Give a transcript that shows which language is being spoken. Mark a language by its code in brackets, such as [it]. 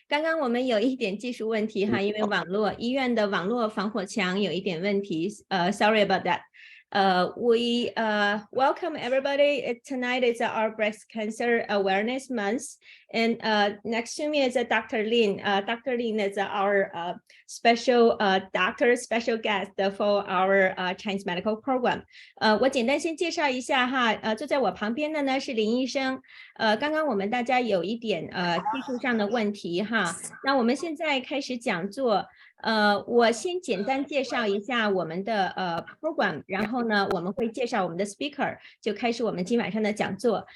[zh] 刚刚我们有一点技术问题哈，因为医院的网络防火墙有一点问题。 [en] Sorry about that. We welcome everybody. Tonight is our breast cancer awareness month, and next to me is Dr. Lin. Dr. Lin is our special guest for our Chinese medical program. [zh] 我简单先介绍一下哈，坐在我旁边的呢是林医生。刚刚我们大家有一点技术上的问题哈，那我们现在开始讲座。我先简单介绍一下我们的program， 然后呢我们会介绍我们的 speaker， 就开始我们今晚上的讲座。